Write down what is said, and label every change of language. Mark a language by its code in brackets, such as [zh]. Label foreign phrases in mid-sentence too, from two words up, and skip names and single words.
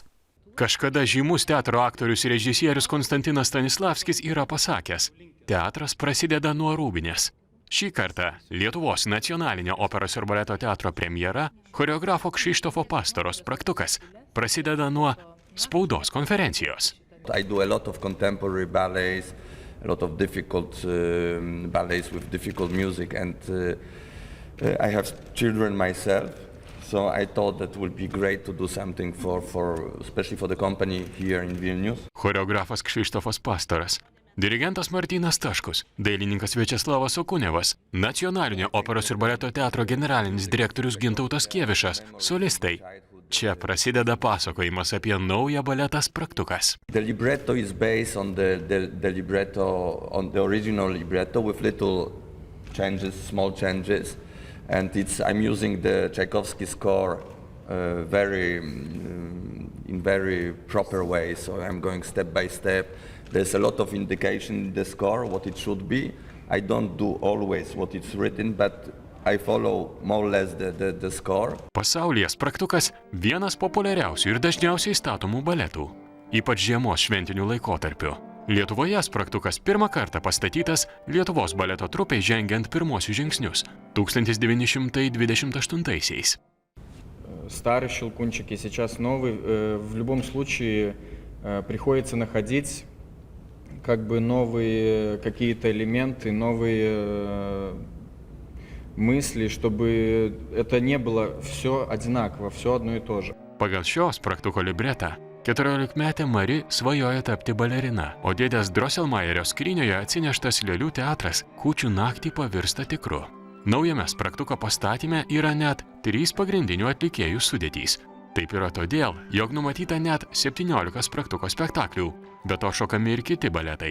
[lt] Kažkada žymus teatro aktorius ir režisierius Konstantinas Stanislavskis yra pasakęs, teatras prasideda nuo rūbinės. Šį kartą Lietuvos nacionalinio operos ir baleto teatro premjera, choreografo Krzysztofo Pastoros Spragtukas, prasideda nuo spaudos konferencijos. [en] I do a lot of contemporary ballets, a lot of difficult ballets with difficult music, and I have children myself. So I thought that would be great to do something especially for the company here in Vilnius. [lt] Choreografas Krzysztofas Pastoras, dirigentas Martynas Taškus, dailininkas Viačeslavas Okunevas, nacionalinio operos ir baleto teatro generalinis direktorius Gintautas Kievišas, solistai. Čia prasideda pasakojimas apie naują baletą Spragtukas. [en] The libretto is based on the libretto, on the original libretto with little changes, small changes. And I'm using the Tchaikovsky score in very proper way, so I'm going step by step. There's a lot of indication in the score, what it should be. I don't do always what it's written, but I follow more or less the score. [lt] Pasaulyje Spragtukas vienas populiariausių ir dažniausiai statomų baletų, ypač žiemos šventinių laikotarpių. Lietuvoje Spragtukas pirmą kartą pastatytas Lietuvos baleto trupei žengiant pirmosius žingsnius 1928-aisiais. [ru] Старый щелкунчик и сейчас новый. В любом случае приходится находить как бы новые какие-то элементы, новые мысли, чтобы это не было все одинаково, все одно и то же. [lt] Pagal šio Spragtuko libretą 14-metė Mari svajoja tapti balerina, o dėdės Drosselmayerio skrynioje atsineštas lėlių teatras Kūčių naktį pavirsta tikru. Naujame Spragtuko pastatyme yra net 3 pagrindinių atlikėjų sudėtys. Taip yra todėl, jog numatyta net 17 Spragtuko spektaklių, be to šokami ir kiti baletai.